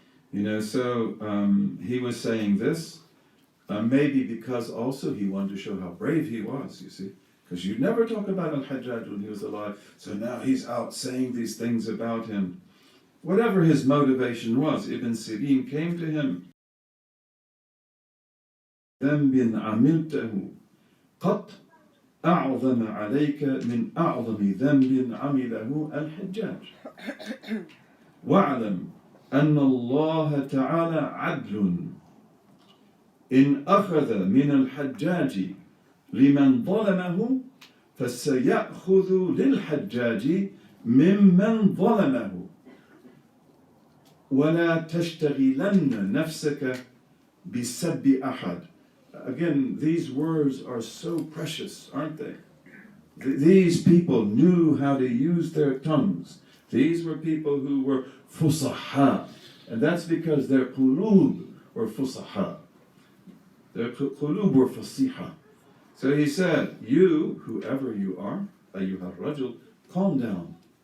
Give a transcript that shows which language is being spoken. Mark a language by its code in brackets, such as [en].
[en] He was saying this, maybe because also he wanted to show how brave he was, you see. Because you'd never talk about al-Hajjaj when he was alive, so now he's out saying these things about him. Whatever his motivation was, Ibn Sirin came to him. [ar] ذنب عملته قط أعظم عليك من أعظم ذنب عمله الحجاج واعلم أن الله تعالى عدل إن أخذ من الحجاج لمن ظلمه فسيأخذ للحجاج ممن ظلمه ولا تشتغلن نفسك بسب أحد. [en] Again, these words are so precious, aren't they? These people knew how to use their tongues. These were people who were fusaha, and that's because their qulub were fusaha. Their qulub were fasiha. So he said, you, whoever you are, ayyuha rajul, calm down.